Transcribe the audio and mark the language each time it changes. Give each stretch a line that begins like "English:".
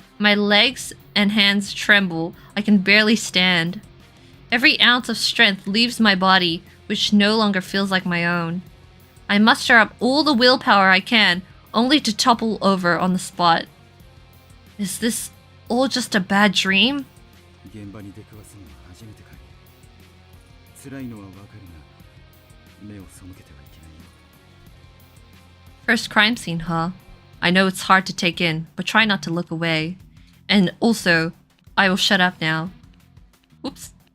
English: My legs and hands tremble. I can barely stand. Every ounce of strength leaves my body, which no longer feels like my own. I muster up all the willpower I can, only to topple over on the spot. Is this all just a bad dream?
Japanese: 現場に出くわすのは初めてかい。辛いのはわかるが、目を背けてはいけないよ。
English: First crime scene, huh? I know it's hard to take in, but try not to look away. And also, I will shut up now. Oops.